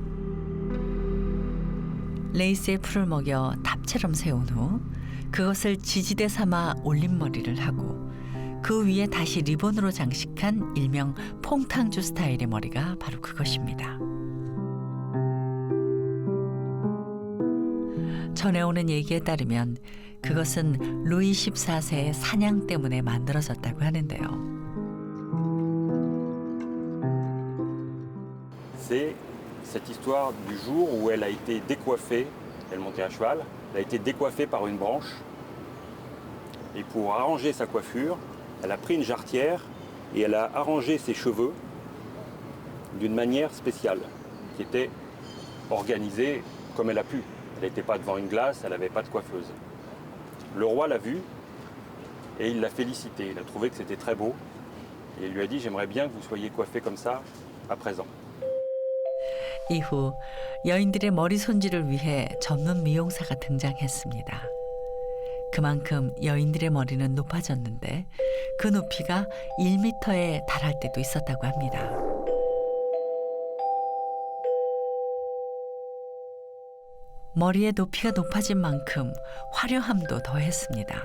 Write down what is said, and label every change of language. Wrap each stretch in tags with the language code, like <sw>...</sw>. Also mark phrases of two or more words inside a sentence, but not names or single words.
<ko>레이스에 풀을 먹여 탑처럼 세운 후 그것을 지지대 삼아 올림머리를 하고 그 위에 다시 리본으로 장식한 일명 퐁탕주 스타일의 머리가 바로 그것입니다. 전해오는 얘기에 따르면 그것은 루이 14세의 사냥 때문에 만들어졌다고 하는데요.</ko> <fr>C'est cette histoire du jour où elle a été décoiffée, elle montait à cheval, elle a été décoiffée par une branche et pour arranger sa coiffure, elle a pris une jarretière et elle a arrangé ses cheveux d'une manière spéciale qui était organisée comme elle a pu. Elle n'était pas devant une glace, elle n'avait pas de coiffeuse. Le roi l'a vue et il l'a félicité. Il a trouvé que c'était très beau et il lui a dit « J'aimerais bien que vous soyez coiffée comme ça à présent ».</fr> <ko>이후 여인들의 머리 손질을 위해 전문 미용사가 등장했습니다. 그만큼 여인들의 머리는 높아졌는데 그 높이가 1m에 달할 때도 있었다고 합니다. 머리의 높이가 높아진 만큼 화려함도 더했습니다.</ko>